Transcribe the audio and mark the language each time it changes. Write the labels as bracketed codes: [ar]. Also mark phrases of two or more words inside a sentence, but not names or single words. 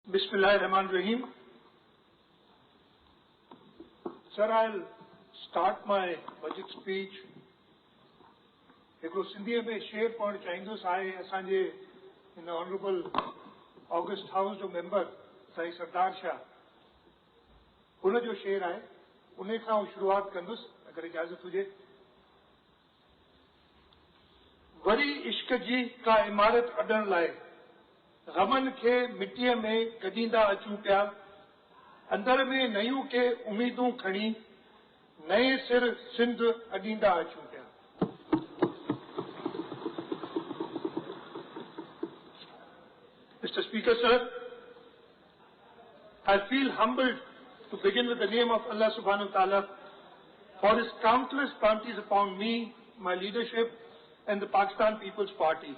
[en] Bismillahirrahmanirrahim. Sir, I'll start my budget speech. [sd] हिकिड़ो सिंधीअ में शेर पढ़णु चाहींदुसि आहे असांजे हिन [en] honourable august house [sd] जो मेंबर साईं सरदार शाह हुन जो शेर आहे उन खां शुरूआत कंदुसि अगरि इजाज़त हुजे। वरी इश्क जी का इमारत अॾण लाइ ग़मनि खे मिटीअ में गॾींदा अचूं पिया, अंदर में नयूं के उमीदूं खणी नए सिर सिंध अॾींदा अचूं पिया। [en] Mr. Speaker, sir, I feel humbled to begin with the name of Allah [ar] سبحانه وتعالى [en] for his countless bounties upon me, my leadership and the Pakistan People's Party.